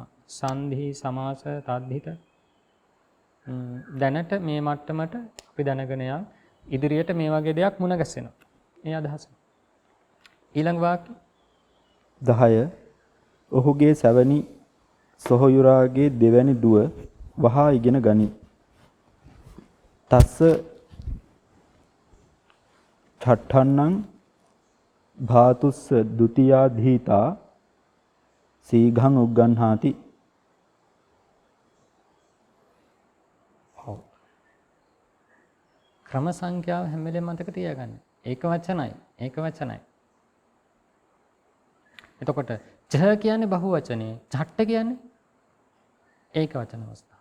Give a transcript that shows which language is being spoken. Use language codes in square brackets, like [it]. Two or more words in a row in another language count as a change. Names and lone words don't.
[si] සංධි සමාස තද්ධිත දැනට මේ මට්ටමට අපි දැනගෙන යන් ඉදිරියට මේ වගේ දෙයක් මුණ ගැසෙනවා. මේ අදහස. ඊළඟ වාක්‍ය 10 ඔහුගේ සැවනි සොහොයුරාගේ දෙවැනි දුව වහා ඉගෙන ගනි. [pi] තස්ස ඡට්ඨන්නං භාතුස්ස ဒ ුතියා ධීතා සීඝං උග්ගන්හාති. [si] ක්‍රම සංඛ්‍යාව හැම වෙලේම මතක තියාගන්න. ඒක වචනයි. ඒක වචනයි. එතකොට චහ කියන්නේ බහු වචනේ, ඡට්ට කියන්නේ ඒක වචන අවස්ථාව.